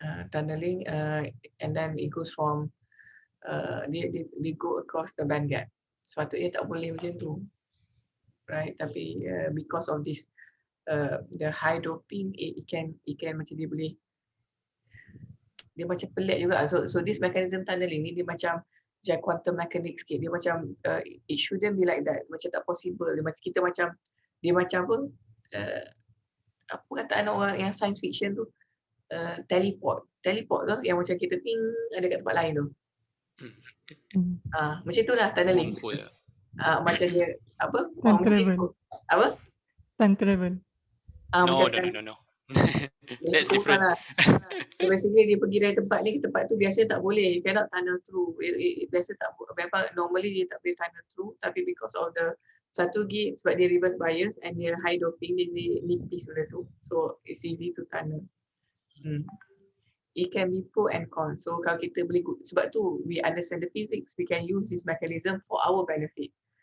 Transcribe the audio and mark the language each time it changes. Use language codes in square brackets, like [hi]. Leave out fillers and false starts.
[en] Tunneling and then it goes from they go across the band gap. [ms] Sepatutnya tak boleh macam tu, [en] right? [ms] Tapi [en] because of this the high doping, it can [ms] macam dia macam pelik juga. [en] So this mechanism tunneling [ms] ni dia macam [en] quantum mechanics [ms] sikit. Dia macam [en] it shouldn't be like that. [ms] Macam tak possible. Dia macam apa? Apa kataan orang yang science fiction tu? Teleport ke yang macam kita ada kat tempat lain tu. Macam itulah tunneling. Macam dia apa? [en] Time travel. [ms] Apa? [en] Time travel. No. That's different. [ms] Lah. So basically dia pergi dari tempat ni ke tempat tu biasanya tak boleh. [en] You cannot tunnel through. [ms] Biasa tak boleh. [en] Normally [ms] dia tak boleh [en] tunnel through. [ms] Tapi [en] because of the [ms] satu lagi sebab dia [en] reverse bias and [ms] dia [en] high doping, [ms] dia nipis benda tu. [en] So it's easy to tunnel. It can be pro and con. So [ms] kalau kita boleh, sebab tu [en] we understand the physics, we can use this mechanism for our benefit.